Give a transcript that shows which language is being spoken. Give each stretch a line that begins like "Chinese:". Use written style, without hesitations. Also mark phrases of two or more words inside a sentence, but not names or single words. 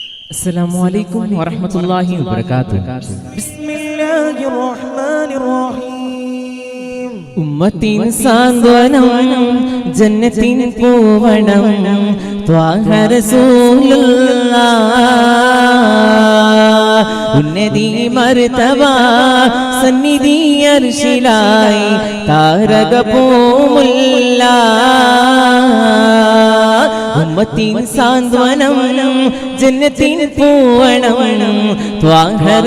Arabic: السلام عليكم ورحمة الله وبركاته. بسم الله الرحمن الرحيم.
Malayalam: ഉമ്മത്തിൻ സാന്ത്വനം ജന്നത്തിൻ പൂവണം
Arabic: طه رسول الله
Malayalam: ഉന്നതി മർതബ സന്നിധി അർശിലായി താരക പൂമുല്ല ഉമ്മത്തിൻ സാന്ത്വനം ജന്നത്തിൻ പൂവണം ത്വാഹ